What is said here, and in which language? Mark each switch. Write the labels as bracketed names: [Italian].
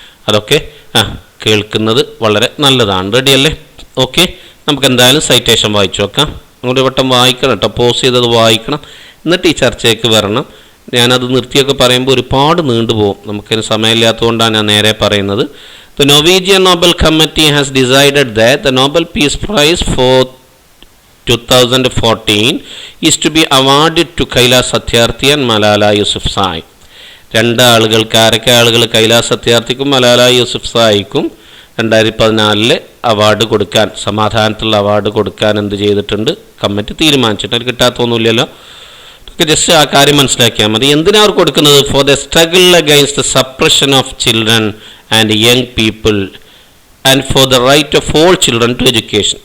[Malayalam] അതൊക്കെ കേൾക്കുന്നത് വളരെ നല്ലതാണ്. റെഡിയല്ലേ? ഓക്കെ, നമുക്ക് എന്തായാലും സൈറ്റേഷൻ വായിച്ചു നോക്കാം. അങ്ങോട്ട് വട്ടം വായിക്കണം കേട്ടോ, പോസ് ചെയ്തത് വായിക്കണം, എന്നിട്ട് ഈ ചർച്ചയ്ക്ക് വരണം. ഞാനത് നിർത്തിയൊക്കെ പറയുമ്പോൾ ഒരുപാട് നീണ്ടുപോകും, നമുക്കതിന് സമയമില്ലാത്തതുകൊണ്ടാണ് ഞാൻ നേരെ പറയുന്നത്. [English] The Norwegian Nobel Committee has decided that the Nobel Peace Prize for 2014 is to be awarded to Kailash Satyarthi and Malala Yousafzai. [Malayalam] രണ്ട് ആളുകൾക്ക്, ആരൊക്കെ ആളുകൾ? കൈലാസ് സത്യാർത്ഥിക്കും മലാല യൂസുഫ്സായിക്കും 2014 അവാർഡ് കൊടുക്കാൻ, സമാധാനത്തിലുള്ള അവാർഡ് കൊടുക്കാൻ എന്ത് ചെയ്തിട്ടുണ്ട്? കമ്മിറ്റി തീരുമാനിച്ചിട്ട്. അത് കിട്ടാത്തൊന്നുമില്ലല്ലോ. ജസ്റ്റ് ആ കാര്യം മനസ്സിലാക്കിയാൽ മതി. എന്തിനാ അവർ കൊടുക്കുന്നത്? [English] For the struggle against the suppression of children and young people and for the right of all children to education.